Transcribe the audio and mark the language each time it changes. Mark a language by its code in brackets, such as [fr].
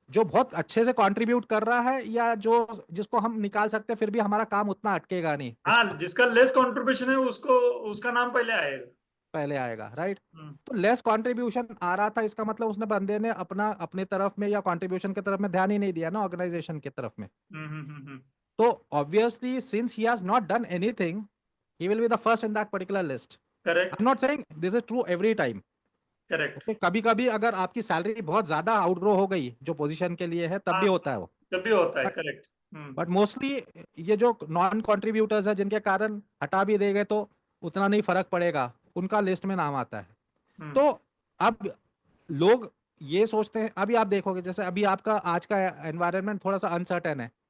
[hi] जो बहुत अच्छे से कंट्रीब्यूट कर रहा है, या जो जिसको हम निकाल सकते हैं फिर भी हमारा काम उतना अटकेगा नहीं, हाँ, उसका जिसका लेस कंट्रीब्यूशन है उसको, उसका नाम पहले आएगा। पहले आएगा, राइट। हम्म, तो लेस कंट्रीब्यूशन आ रहा था, इसका मतलब उसने बंदे ने अपना अपने तरफ में या कंट्रीब्यूशन की तरफ में ध्यान ही नहीं दिया ना, ऑर्गेनाइजेशन की तरफ में। हम्म, [en] तो obviously since he has not done anything, he will be the first in that particular list. Correct, I'm not saying this is true every time. Correct. Okay? [hi] कभी कभी अगर आपकी सैलरी बहुत ज्यादा आउटग्रो हो गई जो पोजीशन के लिए है, तब हाँ, भी होता है वो। जब भी होता है, [en] But correct. Hmm, [hi] but mostly ये जो नॉन कंट्रीब्यूटर्स है, जिनके कारण हटा भी देंगे तो उतना नहीं फर्क पड़ेगा, उनका लिस्ट में नाम आता है। हम्म, तो अब लोग ये सोचते हैं, अभी आप देखोगे जैसे अभी आपका आज का एनवायरनमेंट थोड़ा सा अनसर्टेन है,